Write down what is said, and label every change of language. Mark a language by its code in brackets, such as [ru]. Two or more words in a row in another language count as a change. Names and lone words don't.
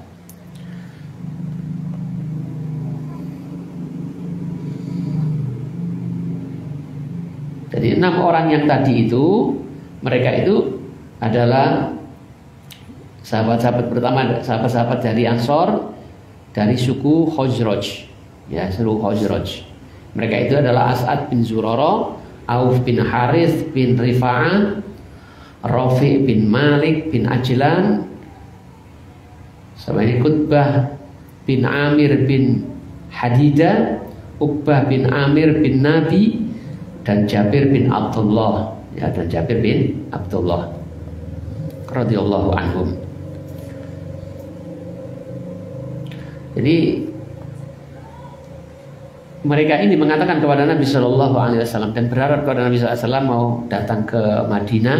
[id] Jadi 6 orang yang tadi itu, mereka itu adalah sahabat-sahabat pertama, sahabat-sahabat dari Ansor, dari suku Khazraj, ya, suku Khazraj. Mereka itu adalah As'ad bin Zurara, Auf bin Harith bin Rifa'ah, Rafi bin Malik bin Ajlan, sama ini Qutbah bin Amir bin Hadidah, Uqbah bin Amir bin Nabi, dan Jabir bin Abdullah, ya, dan Jabir bin Abdullah [ar] رضي الله عنهم. [id] Jadi mereka ini mengatakan kepada Nabi [ar] صلى الله عليه وسلم [id] dan berharap kepada Nabi [ar] صلى الله عليه وسلم [id] mau datang ke Madinah.